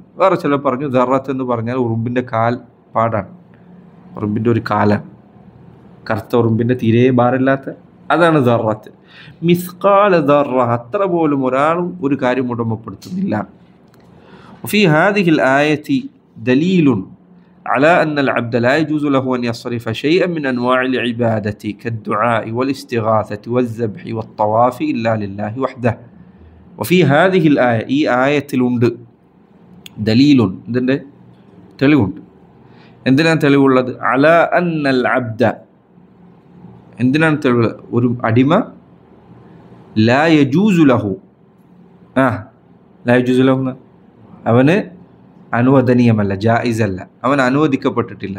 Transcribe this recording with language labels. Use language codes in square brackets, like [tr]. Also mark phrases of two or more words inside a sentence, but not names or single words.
[ml] വേറെ ചിലർ പറഞ്ഞു ദർറത്ത് എന്ന് പറഞ്ഞാൽ ഉറുമ്പിൻ്റെ കാൽ പാടാണ്, ഉറുമ്പിൻ്റെ ഒരു കാലാണ്, കറുത്ത ഉറുമ്പിൻ്റെ തീരെ ഭാരമില്ലാത്ത, അതാണ് ദർറത്ത്. [ar] مثقال ذرة, [ml] അത്ര പോലും ഒരാളും ഒരു കാര്യം ഉടമപ്പെടുത്തുന്നില്ല. [ar] في هذه الآية دليل على أن العبد لا يجوز له أن يصرف شيئا من أنواع العبادة كالدعاء والاستغاثة والذبح والطواف إلا لله وحده. وفي هذه الآية [ml] ഈ ആയത്തിലുണ്ട് ദലീലുൻ, ഇതിൻ്റെ തെളിവുണ്ട്. എന്തിനാണ് തെളിവുള്ളത്? [ar] على أن العبد, [ml] എന്തിനാണ് തെളിവ്? ഒരു അടിമ [ar] لا يجوز له, لا يجوز له [ml] അവന് അനുവദനീയമല്ല, ജായിസല്ല, അവൻ അനുവദിക്കപ്പെട്ടിട്ടില്ല.